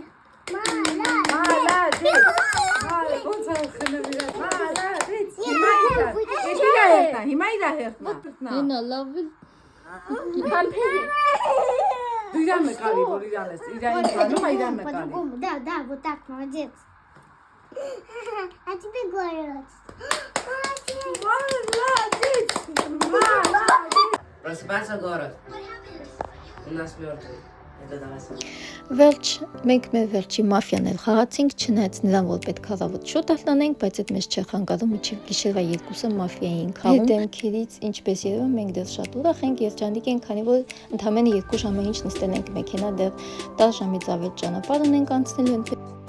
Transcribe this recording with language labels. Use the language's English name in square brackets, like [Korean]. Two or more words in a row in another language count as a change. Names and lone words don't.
[Armenian] Մալադեց։ Ոնց է խնամիրա։ Մալադեց։ Հիմա իրա հերթնա։ Այնա լավ է։ Դու իրան նկարի, որ իրան ես։ Իրան ինքանում է իրան նկարի։ [Russian] По-другому. Да, вот так, молодец. А тебе говорят. просыпается город. У нас мертвый. [Armenian] Վերջ, մենք մեր վերջի մաֆիան էլ խաղացինք, չնայած նրան, որ պետք առավոտ շուտ ալնենք, բայց այդ մեզ չխանգարում մինչև գիշերվա 2-ը մաֆիա էինք խաղում։ Դեմքերից ինչպես երևում մենք դեռ շատ ուրախ ենք, երջանիկ ենք, քանի որ ընդամենը 2 ժամը ինչ նստել ենք մեքենա, դեռ 10 ժամից ավել ճանապարհ ունենք անցնելու։